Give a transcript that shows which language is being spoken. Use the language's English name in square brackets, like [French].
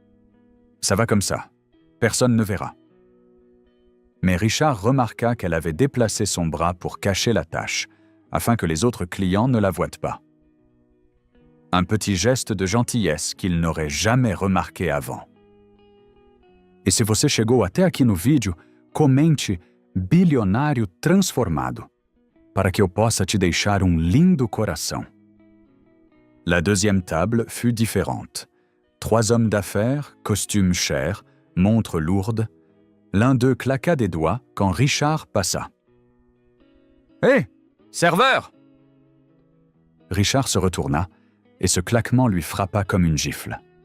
[French] « Ça va comme ça. Personne ne verra. » Mais Richard remarqua qu'elle avait déplacé son bras pour cacher la tache, afin que les autres clients ne la voient pas. Un petit geste de gentillesse qu'il n'aurait jamais remarqué avant. [Portuguese] « E se você chegou até aqui no vídeo, comente bilionário transformado, para que eu possa te deixar lindo coração. » [French] La deuxième table fut différente. 3 hommes d'affaires, costumes chers, montres lourdes. L'un d'eux claqua des doigts quand Richard passa. « Hé, serveur !» Richard se retourna et ce claquement lui frappa comme une gifle.